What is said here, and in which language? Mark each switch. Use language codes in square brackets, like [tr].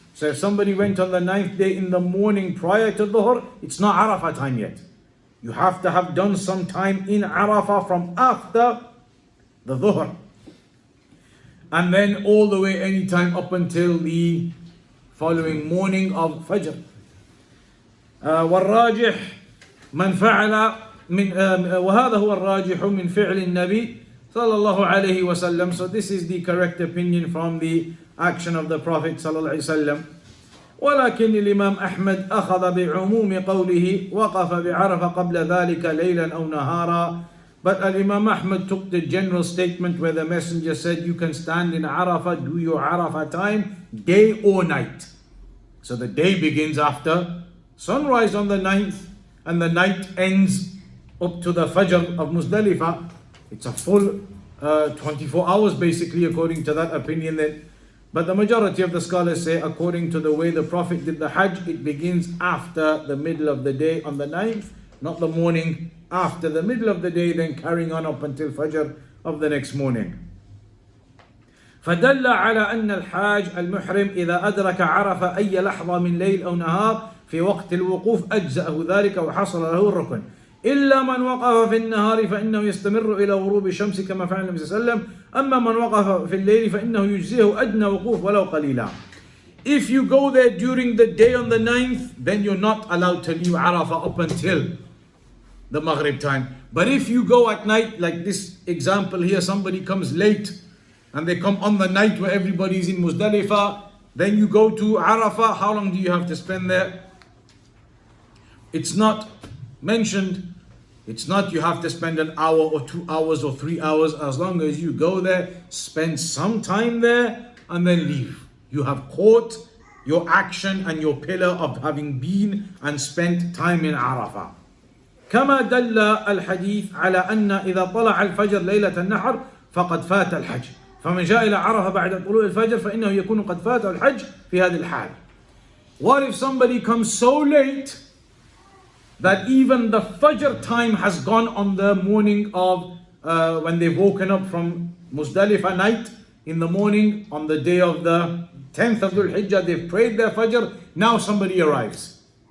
[en] So if somebody went on the 9th day in the morning prior to Dhuhr, it's not Arafah time yet. You have to have done some time in Arafah from after the Dhuhr. And then all the way any time up until the following morning of Fajr. [ar] والراجح من فعل من وهذا هو الراجح من فعل النبي صلى الله عليه وسلم. [en] So this is the correct opinion from the action of the Prophet [ar] صلى الله عليه وسلم. ولكن الإمام أحمد أخذ بعموم قوله وقف بعرفة قبل ذلك ليلا أو نهارا. [en] But Imam Ahmad took the general statement where the messenger said you can stand in Arafah, do your Arafah time, day or night. So the day begins after sunrise on the 9th and the night ends up to the Fajr of Muzdalifah. It's a full 24 hours basically according to that opinion then. But the majority of the scholars say according to the way the Prophet did the Hajj, it begins after the middle of the day on the 9th, not the morning, after the middle of the day, then carrying on up until Fajr of the next morning. [ar] فدل على أن الحاج المحرم إذا أدرك عرفة أي لحظة من ليل أو نهار في وقت الوقوف أجزأه ذلك وحصل له الركن، إلا من وقف في النهار فإنه يستمر إلى غروب الشمس كما فعل النبي صلى الله عليه وسلم، أما من وقف في الليل فإنه يجزيه أدنى وقوف ولو قليلا. [en] If you go there during the day on the 9th, then you're not allowed to leave Arafah up until the Maghrib time. But if you go at night, like this example here, somebody comes late and they come on the night where everybody's in Muzdalifah, then you go to Arafah, how long do you have to spend there? It's not mentioned. It's not you have to spend an hour or 2 hours or 3 hours. As long as you go there, spend some time there and then leave. You have caught your action and your pillar of having been and spent time in Arafah. [ar] كما دل الحديث على أن إذا طلع الفجر ليلة النحر فقد فات الحج، فمن جاء إلى عرفة بعد طلوع الفجر فإنه يكون قد فاته الحج في هذه الحال. [en] What if somebody comes so late that even the Fajr time has gone on the morning of when they've woken up from Muzdalifah night in the morning on the day of the 10th of Dhul Hijjah, they've prayed their Fajr, now somebody arrives.